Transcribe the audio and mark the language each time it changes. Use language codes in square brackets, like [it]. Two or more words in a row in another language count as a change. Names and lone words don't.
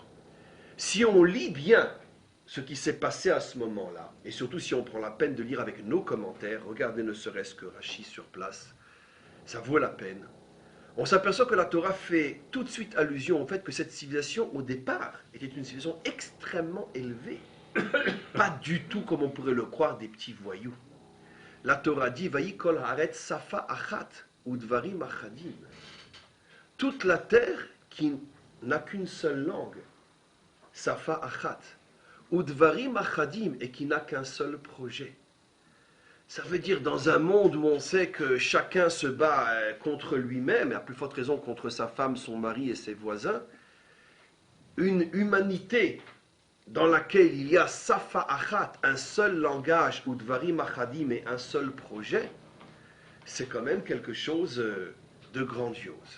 [fr] Si on lit bien ce qui s'est passé à ce moment-là, et surtout si on prend la peine de lire avec nos commentaires, regardez ne serait-ce que Rachi sur place, ça vaut la peine. On s'aperçoit que la Torah fait tout de suite allusion au fait que cette civilisation, au départ, était une civilisation extrêmement élevée. Pas du tout comme on pourrait le croire des petits voyous. La Torah dit « [he] ויהי כל הארץ שפה אחת ודברים אחדים [fr] » toute la terre qui n'a qu'une seule langue, [he] שפה אחת, ודברים אחדים, [fr] et qui n'a qu'un seul projet. Ça veut dire dans un monde où on sait que chacun se bat contre lui-même, et à plus forte raison contre sa femme, son mari et ses voisins, une humanité dans laquelle il y a [he] שפה אחת, [fr] un seul langage, ou [he] דברים אחדים, [fr] et un seul projet, c'est quand même quelque chose de grandiose.